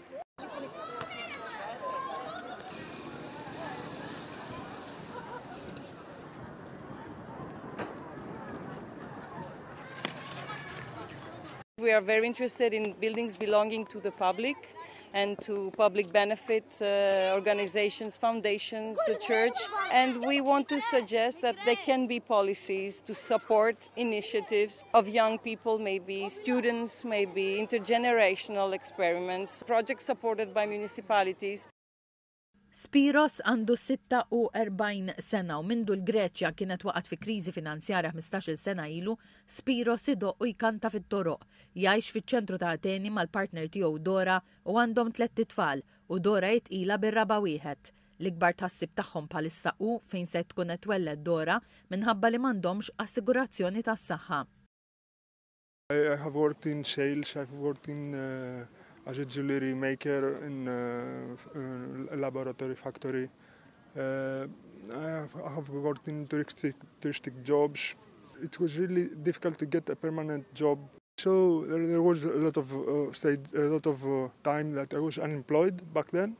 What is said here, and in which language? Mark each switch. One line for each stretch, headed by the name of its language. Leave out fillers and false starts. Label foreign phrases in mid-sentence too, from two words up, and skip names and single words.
English: We are very interested in buildings belonging to the public and to public benefit organizations, foundations, the church. And we want to suggest that there can be policies to support initiatives of young people, maybe students, maybe intergenerational experiments, projects supported by municipalities.
Maltese: Spiros għandu 46 sena u mindu l-Greċja kienet waqgħet fi kriżi finanzjarja 15-il sena ilu, Spiros idoq u jkanta fit-toroq. Jgħix fiċ-ċentru ta' Ateni mal-partner tiegħu Dora u għandhom 3 tfal u Dora jitqila bir-raba' wieħed. L-ikbar tassib tagħhom bħalissa hu fejn se tkun qed twelled Dora minħabba li m'għandhomx assigurazzjoni tas-saħħa.
English: I have worked in sales, I've worked in as a jewelry maker in a laboratory factory. I have worked in touristic jobs. It was really difficult to get a permanent job. So there was a lot of time that I was unemployed back then.